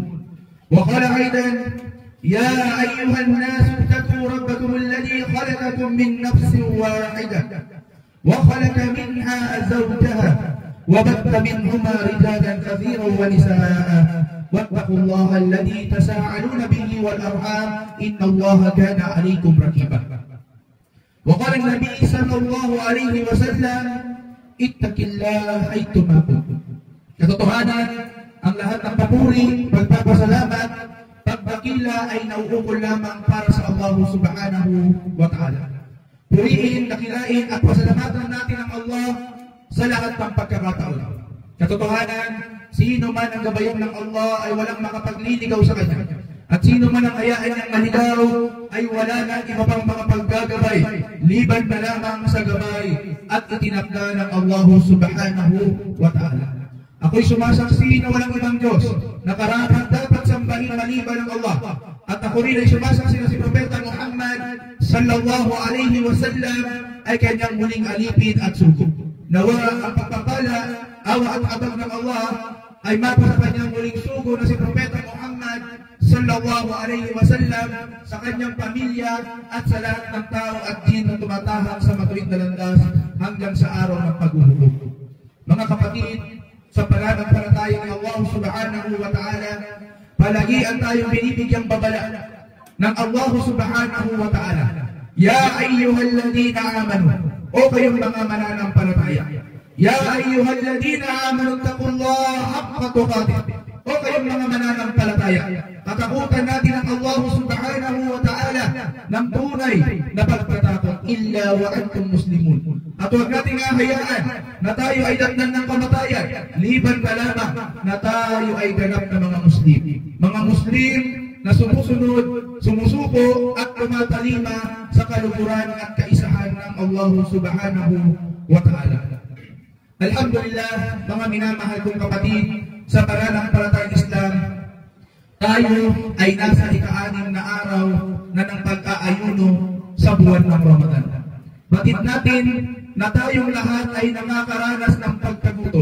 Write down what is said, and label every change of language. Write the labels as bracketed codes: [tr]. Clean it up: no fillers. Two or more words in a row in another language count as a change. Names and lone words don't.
[ar] وقال أيضا يا أيها الناس اتقوا ربكم الذي خلقكم من نفس واحدة وخلق منها زوجها وبث منهما رجالا كثيرا ونساء واتقوا الله الذي تساءلون به والأرحام إن الله كان عليكم رقيبا. وقال النبي صلى الله عليه وسلم اتق الله حيثما كنتم. [tl] Katotohanan, ang lahat ng papuri, pagpapasalamat, pagdakila ay nauukol lamang para sa Allah [ar] سبحانه وتعالى. [tl] Purihin, dakilain at pasalamatan natin ang Allah sa lahat ng pagkakataon. Katotohanan, sino man ang gabayan ng Allah ay walang makapagliligaw sa kanya. At sino man ang hayaan niyang maligaw ay wala na iba pang mga paggagabay, liban na lamang sa gabay at itinakda ng Allah [ar] سبحانه وتعالى. [tl] Ako'y sumasaksi na walang ibang Diyos na karapat dapat sambahin maliban ng Allah. At ako rin ay sumasaksi na si Propeta Muhammad [ar] صلى الله عليه وسلم [tl] ay kanyang muling alipin at suko. Nawa ang pagpapala, awa at abang ng Allah ay mapa sa kanyang muling sugo na si Propeta Muhammad [ar] صلى الله عليه وسلم [tl] sa kanyang pamilya at sa lahat ng tao at din na tumatahak sa matuwid na landas hanggang sa araw ng paghuhukom. Mga kapatid, sa pananampalataya ng Allah [ar] سبحانه وتعالى, [tl] palagian tayong binibigyang babala ng Allah [ar] سبحانه وتعالى. يا أيها الذين آمنوا, [tl] o kayong mga mananampalataya. [ar] يا أيها الذين آمنوا اتقوا الله حق تقاته, [tl] o kayong mga mananampalataya. Katakutan natin ang Allah [ar] سبحانه وتعالى [tl] ng tunay na pagtatakot [ar] إلا وأنتم مسلمون. [tl] At huwag natin hahayaan na tayo ay datnan ng kamatayan, liban na lamang na tayo ay ganap na mga Muslim. Mga Muslim na sumusunod, sumusuko at tumatalima sa kaluguran at kaisahan ng Allah [ar] سبحانه وتعالى. [tl] Alhamdulillah, mga minamahal kong kapatid, sa pananampalatayang Islam, tayo ay nasa ika-6 na araw na ng pag-aayuno sa buwan ng Ramadan. Batid natin na tayong lahat ay nakakaranas ng pagkagutom.